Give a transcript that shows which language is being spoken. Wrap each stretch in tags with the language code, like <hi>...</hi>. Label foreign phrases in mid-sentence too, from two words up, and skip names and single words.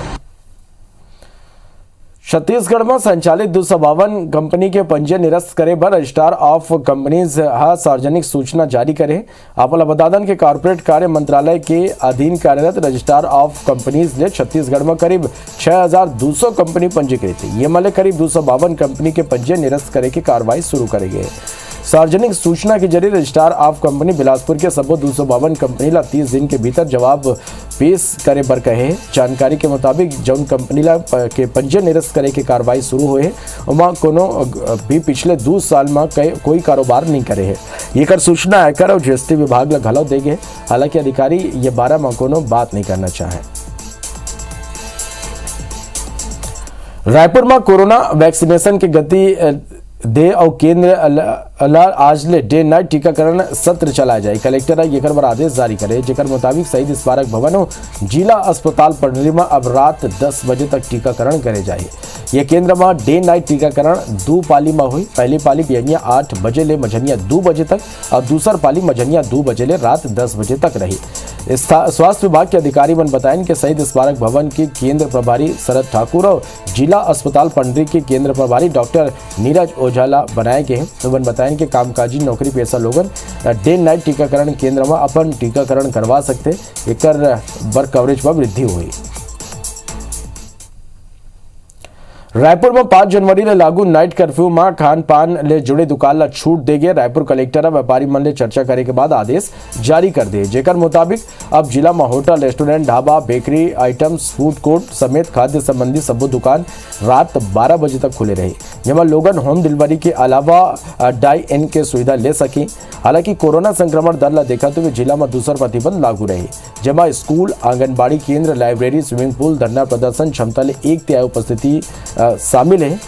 <hne>छत्तीसगढ़ में संचालित 252 कंपनी के पंजीयन निरस्त करे पर</hne> <en>Registrar of Companies</en> <hne>सार्वजनिक सूचना जारी करे। आपला बतादन के कॉर्पोरेट कार्य मंत्रालय के अधीन कार्यरत</hne> <en>Registrar of Companies</en> <hne>ने छत्तीसगढ़ में करीब 6200 कंपनी पंजीकृत है। ये मले करीब 252 कंपनी के पंजीयन निरस्त करे की कार्रवाई शुरू करेंगे। सार्वजनिक सूचना के जरिए</hne> <en>Registrar of Company</en> <hne>बिलासपुर के सबो 252 कंपनी ला 30 दिन के भीतर जवाब पेश करे बर कहे। जानकारी के मुताबिक जौन कंपनी ला के पंजीयन निरस्त करे की कार्रवाई शुरू हुए वहाँ कोनो भी पिछले 2 साल में कोई कारोबार नहीं करे है। ये कर सूचना आयकर और जीएसटी विभाग ला घलो देगे। हालांकि अधिकारी ये 12 में कोनो बात नहीं करना चाहे। रायपुर में कोरोना वैक्सीनेशन की गति दे और केंद्र आज ले</hne> <en>day night</en> <hne>टीकाकरण सत्र चलाया जाए। कलेक्टर एकर पर आदेश जारी करे, जेकर मुताबिक शहीद स्मारक भवन और जिला अस्पताल पंडरी में अब रात 10 बजे तक टीकाकरण करे जाए। ये केंद्र में</hne> <en>day night</en> <hne>टीकाकरण 2 पाली में हुई। पहली पाली बिहनिया 8 बजे ले मझनिया 2 बजे तक और दूसर पाली मझनिया 2 बजे ले रात 10 बजे तक रही। स्वास्थ्य विभाग के अधिकारी मन बताएं कि शहीद स्मारक भवन के केंद्र प्रभारी शरद ठाकुर और जिला अस्पताल पंडरी के केंद्र प्रभारी डॉक्टर नीरज ओझाला बनाए गए हैं। उन्होंने बताया कि कामकाजी नौकरी पेशा लोगन</hne> <en>day night</en> <hne>टीकाकरण केंद्र में अपन टीकाकरण करवा सकते। एकर बर कवरेज में वृद्धि हुई। रायपुर में 5 जनवरी ले लागू</hne> <en>night curfew</en> <hne>में खान पान ले जुड़े दुकान ला छूट देगे। रायपुर कलेक्टर व्यापारी मन ले चर्चा करे के बाद आदेश जारी कर दिए, जेकर मुताबिक अब जिला में होटल, रेस्टोरेंट, ढाबा,</hne> <en>bakery items, food court</en> <hne>समेत खाद्य संबंधी सबो दुकान रात 12 बजे तक खुले रही। जहाँ लोगन</hne> <en>home delivery</en> <hne>के अलावा</hne> <en>dine in</en> <hne>के सुविधा ले सकी। हालांकि कोरोना संक्रमण दर ला देखते हुए जिला में दूसर प्रतिबंध लागू रही, जमा स्कूल, आंगनबाड़ी केंद्र, लाइब्रेरी,</hne> <en>swimming pool,</en> <hne>धरना प्रदर्शन क्षमता ले 1/3 उपस्थिति शामिल है।</hne>